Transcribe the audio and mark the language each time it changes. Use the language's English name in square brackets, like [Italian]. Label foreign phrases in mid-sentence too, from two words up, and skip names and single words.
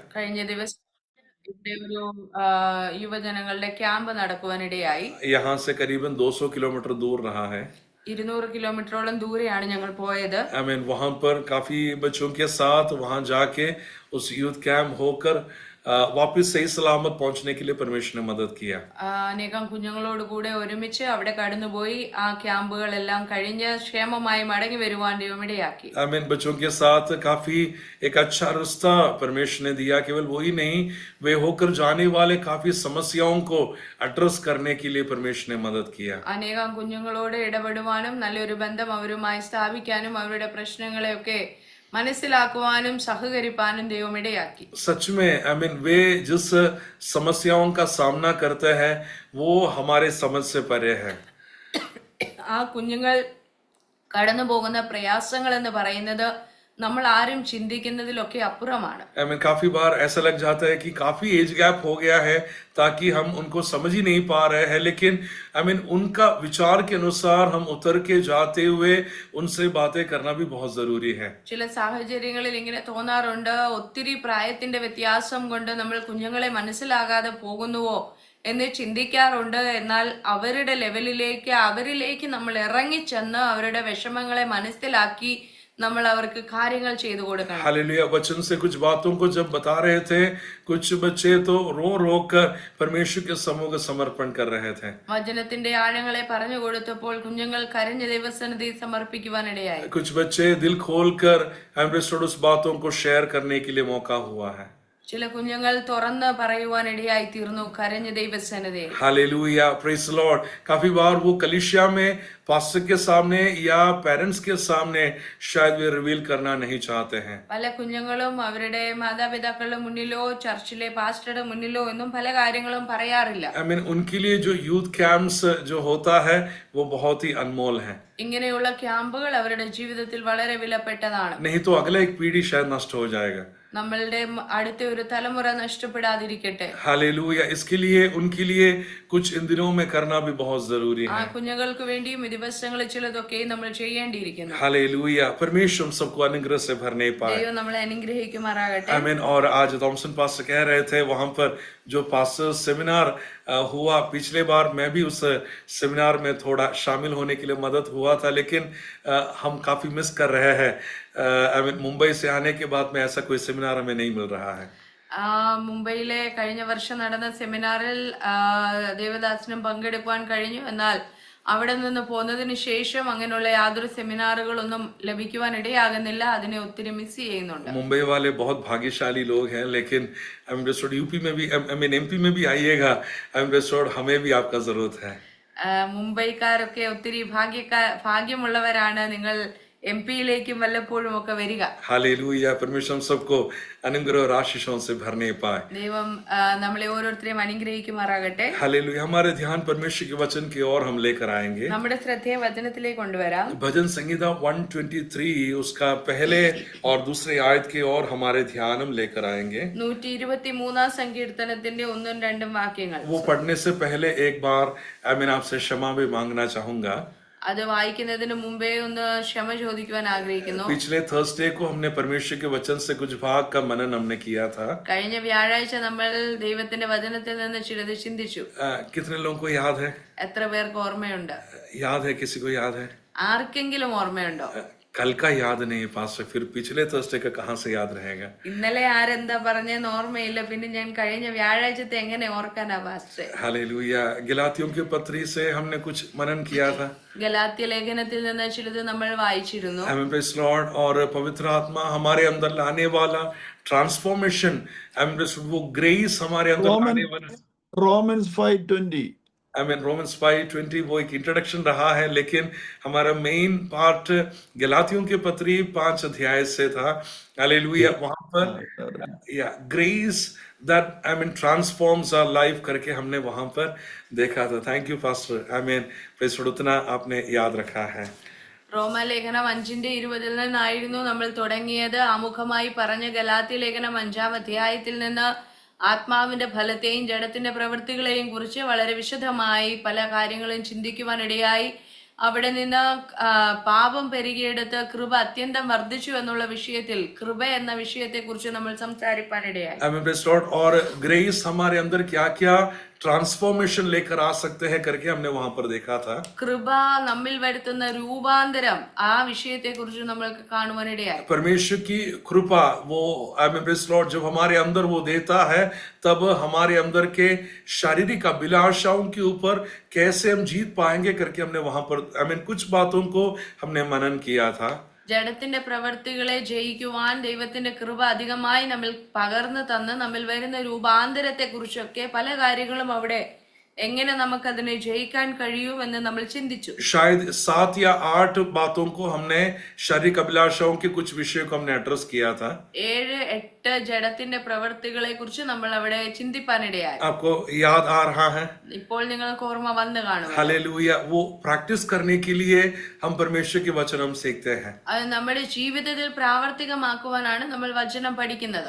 [Malayalam] കഴിഞ്ഞ ദിവസം ഇവിടെ ഒരു യുവജനങ്ങളുടെ ക്യാമ്പ് നടക്കുവാനിടയായി. [Hindi] यहाँ से करीबन 200 किलोमीटर दूर रहा है। [Malayalam] 200 കിലോമീറ്ററോളം ദൂരെയാണ് ഞങ്ങൾ പോയത്. [English] I mean [Hindi] वहां पर काफी बच्चों के साथ वहां जाके उस [English] youth camp [Hindi] होकर वापस सही सलामत पहुंचने के लिए परमेश्वर ने मदद किया। [Malayalam] അനേകം കുഞ്ഞുങ്ങളോട് കൂടെ ഒരുമിച്ച് അവിടെ കടന്നുപോയി ആ ക്യാമ്പുകളെല്ലാം കഴിഞ്ഞ് ക്ഷേമമായി മടങ്ങി വരുവാൻ ദൈവമിടയാക്കി. [English] I mean [Hindi] बच्चों के साथ काफी एक अच्छा रास्ता परमेश्वर ने दिया। केवल वही नहीं, वे होकर जाने वाले काफी समस्याओं को एड्रेस करने के लिए परमेश्वर ने मदद किया। [Malayalam] അനേകം കുഞ്ഞുങ്ങളോട് ഇടപെടുവാനും നല്ലൊരു ബന്ധം അവരുമായി സ്ഥാപിക്കാനും അവരുടെ പ്രശ്നങ്ങളെയൊക്കെ മനസ്സിലാക്കുവാനും സഹകരിപ്പാനും ദൈവമിടയാക്കി. [Hindi] सच में [English] I mean [Hindi] वे जिस समस्याओं का सामना करते हैं वो हमारे समझ से परे है। [Malayalam] ആ കുഞ്ഞുങ്ങൾ കടന്നു പോകുന്ന പ്രയാസങ്ങൾ എന്ന് പറയുന്നത് നമ്മൾ ആരും ചിന്തിക്കുന്നതിലൊക്കെ അപ്പുറമാണ്. [English] I mean [Hindi] काफी बार ऐसा लग जाता है कि काफी [English] age gap [Hindi] हो गया है ताकि हम उनको समझ ही नहीं पा रहे हैं, लेकिन [English] I mean [Hindi] उनका विचार के अनुसार हम उतर के जाते हुए उनसे बातें करना भी बहुत जरूरी है। [Malayalam] ചില സാഹചര്യങ്ങളിൽ ഇങ്ങനെ തോന്നാറുണ്ട്, ഒത്തിരി പ്രായത്തിന്റെ വ്യത്യാസം കൊണ്ട് നമ്മൾ കുഞ്ഞുങ്ങളെ മനസ്സിലാകാതെ പോകുന്നുവോ എന്ന് ചിന്തിക്കാറുണ്ട്. എന്നാൽ അവരുടെ ലെവലിലേക്ക് അവരിലേക്ക് നമ്മൾ ഇറങ്ങിച്ചെന്ന് അവരുടെ വിഷമങ്ങളെ മനസ്സിലാക്കി നമ്മൾ അവർക്ക് കാര്യങ്ങൾ ചെയ്തു കൊടുക്കണം. [Hindi] हालेलुया। वचन से कुछ बातों को जब बता रहे थे, कुछ बच्चे तो रो कर परमेश्वर के समूह का समर्पण कर रहे थे। [Malayalam] വചനത്തിന്റെ ആഴങ്ങളെ പറഞ്ഞു കൊടുത്തപ്പോൾ കുഞ്ഞുങ്ങൾ കരഞ്ഞ ദൈവസന്നിധി സമർപ്പിക്കുവാനിടയായി. [Hindi] कुछ बच्चे दिल खोल कर उस बातों को शेयर करने के लिए मौका हुआ है। [Malayalam] ചില കുഞ്ഞുങ്ങൾ തുറന്ന് പറയുവാനിടയായി തീർന്നു കരഞ്ഞ ദൈവസന്നിധി. [English] Hallelujah, praise the Lord. [Hindi] काफी बार वो कलीसिया में पास्टर के सामने या पेरेंट्स के सामने शायद वे रिवील करना नहीं चाहते हैं। [Malayalam] പല കുഞ്ഞുങ്ങളും അവരുടെ മാതാപിതാക്കളുടെ മുന്നിലോ ചർച്ചിലെ പാസ്റ്ററുടെ മുന്നിലോ ഒന്നും പല കാര്യങ്ങളും പറയാറില്ല. [English] I mean [Hindi] उनके लिए जो [English] youth camps [Hindi] जो होता है वो बहुत ही अनमोल है। [Malayalam] ഇങ്ങനെയുള്ള ക്യാമ്പുകൾ അവരുടെ ജീവിതത്തിൽ വളരെ വിലപ്പെട്ടതാണ്. [Hindi] नहीं तो अगला एक पीढ़ी शायद नष्ट हो जाएगा। [Malayalam] നമ്മളുടെ അടുത്ത ഒരു തലമുറ നഷ്ടപ്പെടാതിരിക്കട്ടെ. [Hindi] हालेलुया। इसके लिए उनके लिए कुछ इन दिनों में करना भी बहुत जरूरी ആ है। [Malayalam] കുഞ്ഞുങ്ങൾക്ക് വേണ്ടിയും ഈ ദിവസങ്ങളിൽ ചിലതൊക്കെ നമ്മൾ ചെയ്യേണ്ടിയിരിക്കുന്നു. [Hindi] हालेलुया। परमेश्वर हम सबको अनुग्रह से भरने पाए। [Malayalam] ദൈവം നമ്മളെ അനുഗ്രഹിക്കുമാറാകട്ടെ. [Hindi] आमीन। और आज थॉमसन पास्टर कह रहे थे वहां पर जो [English] pastor seminar [Hindi] हुआ, पिछले बार मैं भी उस सेमिनार में थोड़ा शामिल होने के लिए मदद हुआ था, लेकिन हम काफी मिस कर रहे हैं। [English] I mean [Hindi] मुंबई से आने के बाद में ऐसा कोई सेमिनार हमें नहीं मिल रहा है। [Malayalam] മുംബൈയിലെ കഴിഞ്ഞ വർഷം നടന്ന സെമിനാറിൽ ദേവദാസനും പങ്കെടുക്കുവാൻ കഴിഞ്ഞു. എന്നാൽ അവിടെ നിന്ന് പോന്നതിന് ശേഷം അങ്ങനെയുള്ള യാതൊരു സെമിനാറുകളൊന്നും ലഭിക്കുവാൻ ഇടയാകുന്നില്ല. അതിനെ ഒത്തിരി മിസ് ചെയ്യുന്നുണ്ട്. [Hindi] मुंबई वाले बहुत भाग्यशाली लोग हैं, लेकिन यूपी में भी [English] I mean [Hindi] एमपी में भी आइएगा। हमें भी आपका जरूरत है। [Malayalam] മുംബൈക്കാരൊക്കെ ഒത്തിരി ഭാഗ്യമുള്ളവരാണ്. നിങ്ങൾ MP-യിലേക്കും വല്ലപ്പോഴും ഒക്കെ വരിക. [Hindi] हालेलुया। परमेश्वर हम सबको अनुग्रह और आशीषों से भरने पाए। [Malayalam] ദൈവം നമ്മളെ ഓരോരുത്തരെയും അനുഗ്രഹിക്കുമാറാകട്ടെ. [Hindi] हालेलुया। हमारे ध्यान परमेश्वर के वचन की ओर हम लेकर आएंगे। [Malayalam] നമ്മുടെ ശ്രദ്ധയെ വചനത്തിലേക്ക് കൊണ്ടുവരാം. [Hindi] भजन संहिता 123 उसका पहले और दूसरे आयत की ओर हमारे ध्यान हम लेकर आएंगे। [Malayalam] 123 സങ്കീർത്തനത്തിന്റെ 1-2 വാക്യങ്ങൾ. [Hindi] वो पढ़ने से पहले एक बार मैं आपसे क्षमा भी मांगना चाहूंगा। [Malayalam] അത് വായിക്കുന്നതിന് മുമ്പേ ഒന്ന് ക്ഷമ ചോദിക്കുവാൻ ആഗ്രഹിക്കുന്നു. [Hindi] पिछले थर्सडे को हमने परमेश्वर के वचन से कुछ भाग का मनन हमने किया था। [Malayalam] കഴിഞ്ഞ വ്യാഴാഴ്ച നമ്മൾ ദൈവത്തിന്റെ വചനത്തിൽ നിന്ന് ചിലത് ചിന്തിച്ചു. [Hindi] कितने लोगों को याद है? [Malayalam] എത്ര പേർക്ക് ഓർമ്മയുണ്ട്? [Hindi] याद है? किसी को याद है? [Malayalam] ആർക്കെങ്കിലും ഓർമ്മയുണ്ടോ? [Hindi] कल का याद नहीं है पास्टर, फिर पिछले थर्सडे का कहाँ से याद रहेगा? [Malayalam] ഇന്നലെ ആരെന്താ പറഞ്ഞെന്ന് ഓർമ്മയില്ല, പിന്നെ ഞാൻ കഴിഞ്ഞ വ്യാഴാഴ്ചത്തെ എങ്ങനെ ഓർക്കാനാ പാസ്റ്ററെ? [Hindi] हालेलुया। गलातियों की पत्री से हमने कुछ मनन किया था। [Malayalam] ഗലാത്യ ലേഖനത്തിൽ നിന്ന് ചിലത് നമ്മൾ വായിച്ചിരുന്നു. [English] Amen, praise Lord. [Hindi] और पवित्र आत्मा हमारे अंदर लाने वाला [English] transformation, वो grace [Hindi] हमारे अंदर लाने वाला [English] Romans 5:20. I mean [Hindi] रोमन्स 5:20 वो एक इंट्रोडक्शन रहा है, लेकिन हमारा [English] main part [Hindi] गलातियों के पत्री 5 अध्याय से था। हालेलुया। वहां पर या [English] grace that I mean transforms our life [Hindi] करके हमने वहां पर देखा था। [English] thank you pastor. I mean praise Lord, [Hindi] उतना आपने याद रखा है। [Malayalam] റോമാലേഖനം 5:20 നിന്നായിരുന്നു നമ്മൾ തുടങ്ങിയത്. ആമുഖമായി പറഞ്ഞ ഗലാത്യ ലേഖനം 5-ാം അധ്യായത്തിൽ നിന്ന് ആത്മാവിന്റെ ഫലത്തെയും ജഡത്തിന്റെ പ്രവൃത്തികളെയും കുറിച്ച് വളരെ വിശദമായി പല കാര്യങ്ങളും ചിന്തിക്കുവാനിടയായി. അവിടെ നിന്ന് പാപം പെരുകിയെടുത്ത് കൃപ അത്യന്തം വർദ്ധിച്ചു എന്നുള്ള വിഷയത്തിൽ കൃപ എന്ന വിഷയത്തെ കുറിച്ച് നമ്മൾ സംസാരിപ്പാനിടയായി. [English] Amen, praise Lord. [Hindi] और ग्रेस हमारे अंदर क्या क्या ट्रांसफॉर्मेशन लेकर आ सकते हैं करके हमने वहां पर देखा था. [Malayalam] കൃപ നമ്മിൽ വരുത്തുന്ന രൂപാന്തരം ആ വിഷയത്തെ കുറിച്ച് നമ്മൾക്ക് കാണുവാനിടയായി. [Hindi] परमेश्वर की कृपा वो आमीन [English] praise Lord [Hindi] जब हमारे अंदर वो देता है तब हमारे अंदर के शारीरिक अभिलाषाओं के ऊपर कैसे हम जीत पाएंगे करके हमने वहां पर आमीन कुछ बातों को हमने मनन किया था. [Malayalam] ജഡത്തിന്റെ പ്രവർത്തികളെ ജയിക്കുവാൻ ദൈവത്തിന്റെ കൃപ അധികമായി നമ്മിൽ പകർന്നു തന്ന് നമ്മിൽ വരുന്ന രൂപാന്തരത്തെ കുറിച്ചൊക്കെ പല കാര്യങ്ങളും അവിടെ എങ്ങനെ നമുക്ക് അതിനെ ജയിക്കാൻ കഴിയുമെന്ന് നമ്മൾ ചിന്തിച്ചു. [Hindi] शायद 7 या 8 बातों को हमने शारीरिक अभिलाषाओं के कुछ विषयों को हमने एड्रेस किया था. [Malayalam] 7-8 ജഡത്തിന്റെ പ്രവർത്തികളെ കുറിച്ച് നമ്മൾ അവിടെ ചിന്തിപ്പാനിടയായി. [Hindi] आपको याद आ रहा है? [Malayalam] ഇപ്പോൾ നിങ്ങൾക്ക് ഓർമ്മ വന്നു കാണും. [Hindi] हालेलुया. वो प्रैक्टिस करने के लिए हम परमेश्वर के वचन हम सीखते हैं. [Malayalam] അത് നമ്മുടെ ജീവിതത്തിൽ പ്രാവർത്തികമാക്കുവാനാണ് നമ്മൾ വചനം പഠിക്കുന്നത്.